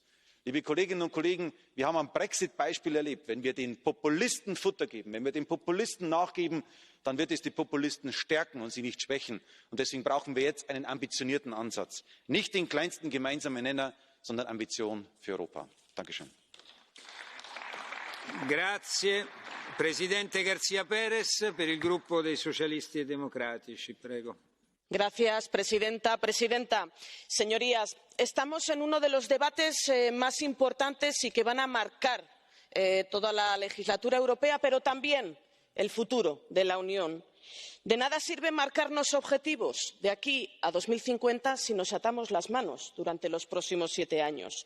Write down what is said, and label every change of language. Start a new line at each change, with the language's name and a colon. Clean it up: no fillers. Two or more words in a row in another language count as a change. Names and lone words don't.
German: Liebe Kolleginnen und Kollegen, wir haben am Brexit-Beispiel erlebt, wenn wir den Populisten Futter geben, wenn wir den Populisten nachgeben, dann wird es die Populisten stärken und sie nicht schwächen. Und deswegen brauchen wir jetzt einen ambitionierten Ansatz. Nicht den kleinsten gemeinsamen Nenner, sondern Ambition für Europa. Dankeschön.
Italian: Grazie. Presidente García Pérez per il gruppo dei Socialisti e Democratici. Prego.
Spanish: Señora presidenta, señorías, estamos en uno de los debates más importantes y que van a marcar toda la legislatura europea, pero también el futuro de la Unión. De nada sirve marcarnos objetivos de aquí a 2050 si nos atamos las manos durante los próximos 7 años.